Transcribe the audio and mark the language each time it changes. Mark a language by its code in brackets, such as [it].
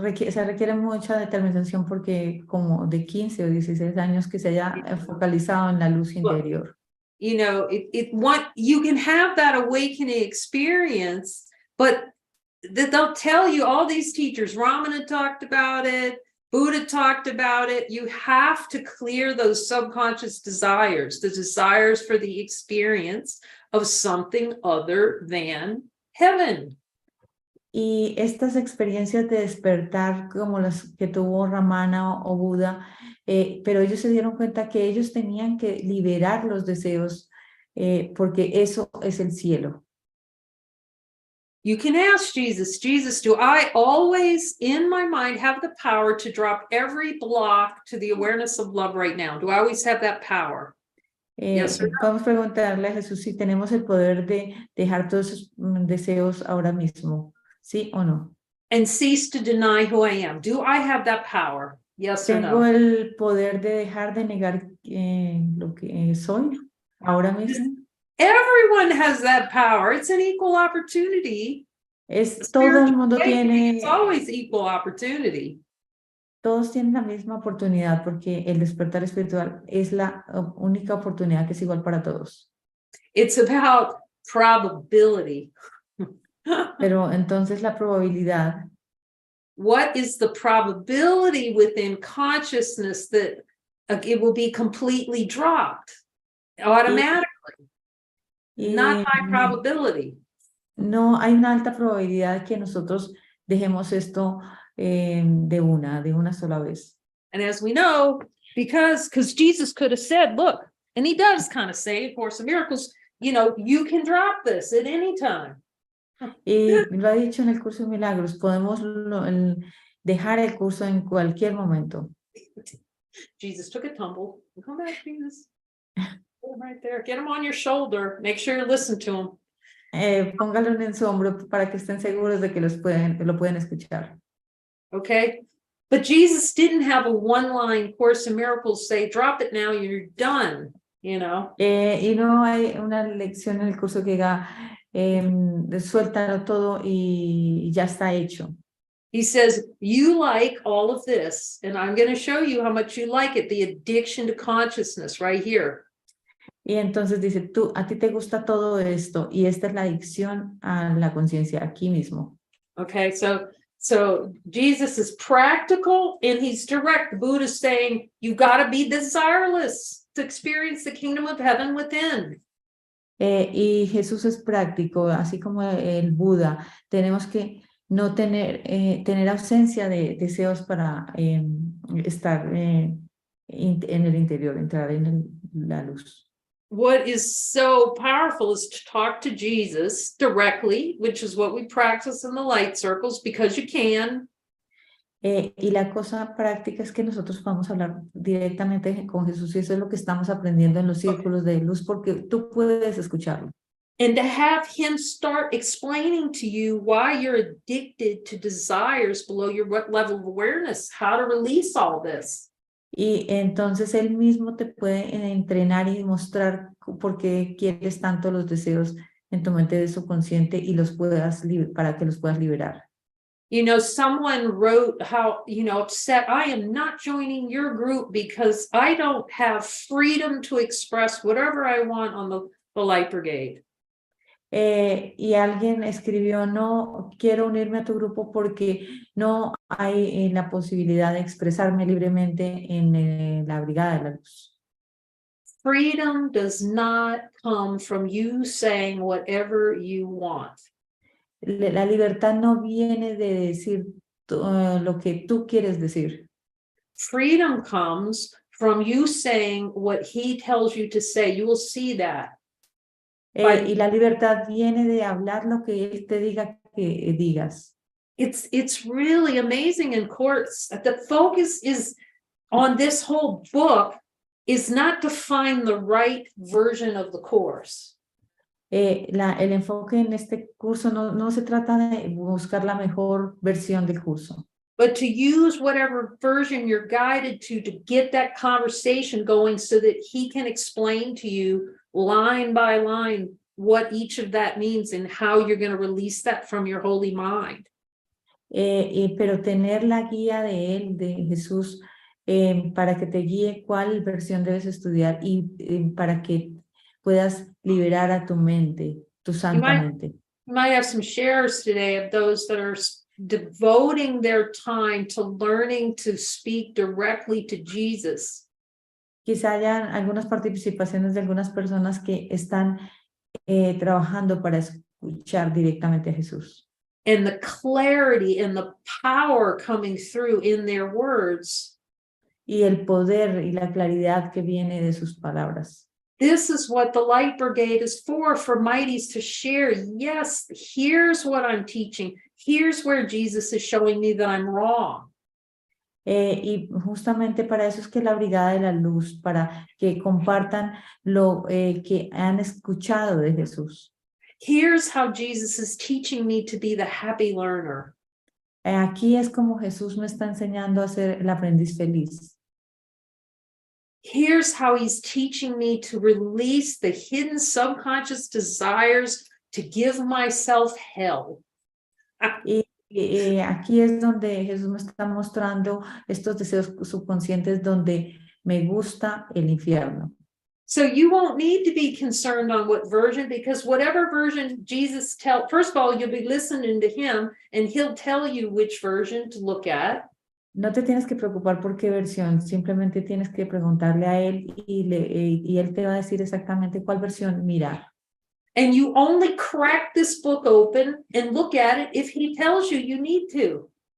[es] Se requiere mucha determinación porque como de 15 o 16 años que se haya focalizado en la luz interior. [en] You know, you can have that awakening experience, but they'll tell you, all these teachers, Ramana talked about it, Buddha talked about it. You have to clear those subconscious desires, the desires for the experience of something other than heaven. [es] Y estas experiencias de despertar como las que tuvo Ramana o Buda, pero ellos se dieron cuenta que ellos tenían que liberar los deseos porque eso es el cielo. [en] You can ask Jesus, do I always in my mind have the power to drop every block to the awareness of love right now? Do I always have that power? Yes or no? [es] Vamos a preguntarle a Jesús si tenemos el poder de dejar todos esos deseos ahora mismo, ¿sí o no? [en] And cease to deny who I am. Do I have that power? Yes or [es] ¿Tengo [en] no? [es] el poder de dejar de negar lo que soy ahora mismo? [en] Everyone has that power. It's an equal opportunity. [es] Todo el mundo tiene, [en] It's always equal opportunity. [es] todos tienen la misma oportunidad porque el despertar espiritual es la única oportunidad que es igual para todos. [en] It's about probability. [es] Pero entonces la probabilidad. [en] What is the probability within consciousness that it will be completely dropped automatically? Not high probability. [es] No hay una alta probabilidad que nosotros dejemos esto de una sola vez. [en] And as we know, because Jesus could have said, look, and he does kind of say, for some miracles, you know, you can drop this at any time. [es] Y lo ha dicho en el curso de milagros, podemos dejar el curso en cualquier momento. [en] Jesus took a tumble. Come back, Jesus. Put him right there. Get him on your shoulder. Make sure you listen to him. [es] Póngalo en su hombro para que estén seguros de que lo pueden escuchar. [en] Okay? But Jesus didn't have a one-line Course in Miracles say, drop it now, you're done, you know? [es] Y no hay una lección en el curso que diga, suéltalo todo y ya está hecho. [en] He says, you like all of this, and I'm going to show you how much you like it, the addiction to consciousness right here. [es] Y entonces dice, a ti te gusta todo esto y esta es la adicción a la conciencia aquí mismo. [en] Okay, so Jesus is practical and he's direct. The Buddha is saying, you got to be desireless to experience the kingdom of heaven within. [es] Y Jesús es práctico, así como el Buda. Tenemos que no tener ausencia de deseos para estar en el interior, entrar en la luz. [en] What is so powerful is to talk to Jesus directly, which is what we practice in the light circles, because you can. [es] Y la cosa práctica es que nosotros vamos a hablar directamente con Jesús y eso es lo que estamos aprendiendo en los círculos de luz porque tú puedes escucharlo. [en] And to have him start explaining to you why you're addicted to desires below your level of awareness, how to release all this. [es] Y entonces él mismo te puede entrenar y mostrar por qué quieres tanto los deseos en tu mente de subconsciente y para que los puedas liberar. [en] You know, someone wrote how, upset, I am not joining your group because I don't have freedom to express whatever I want on the Light Brigade. [es] Y alguien escribió, no quiero unirme a tu grupo porque no hay la posibilidad de expresarme libremente en la Brigada de la Luz. [en] Freedom does not come from you saying whatever you want. [es] La libertad no viene de decir lo que tú quieres decir. [en] Freedom comes from you saying what he tells you to say. You will see that. [es] Y la libertad viene de hablar lo que él te diga que digas. [en] It's really amazing in courts. The focus is on this whole book is not to find the right version of the course. [es] El enfoque en este curso no se trata de buscar la mejor versión del curso. [en] But to use whatever version you're guided to get that conversation going so that he can explain to you line by line what each of that means and how you're going to release that from your holy mind. [es] Pero tener la guía de él, de Jesús, para que te guíe cuál versión debes estudiar y para que puedas liberar a tu mente, tu santa mente. [en] You might have some shares today of those that are devoting their time to learning to speak directly to Jesus. [es] Quizá hayan algunas participaciones de algunas personas que están trabajando para escuchar directamente a Jesús. [en] And the clarity and the power coming through in their words. [es] Y el poder y la claridad que viene de sus palabras. [en] This is what the Light Brigade is for mighties to share. Yes, here's what I'm teaching. Here's where Jesus is showing me that I'm wrong. [es] Y justamente para eso es que la Brigada de la Luz, para que compartan lo que han escuchado de Jesús. [en] Here's how Jesus is teaching me to be the happy learner. [es] Aquí es como Jesús me está enseñando a ser el aprendiz feliz. [en] Here's how he's teaching me to release the hidden subconscious desires to give myself hell. [es] Y aquí es donde Jesús me está mostrando estos deseos subconscientes donde me gusta el infierno. [en] So you won't need to be concerned on what version, because whatever version Jesus first of all, you'll be listening to him and he'll tell you which version to look at. [es] No te tienes que preocupar por qué versión, simplemente tienes que preguntarle a él y él te va a decir exactamente cuál versión mirar. [en] And you only crack this book open and look at it if he tells you you need to.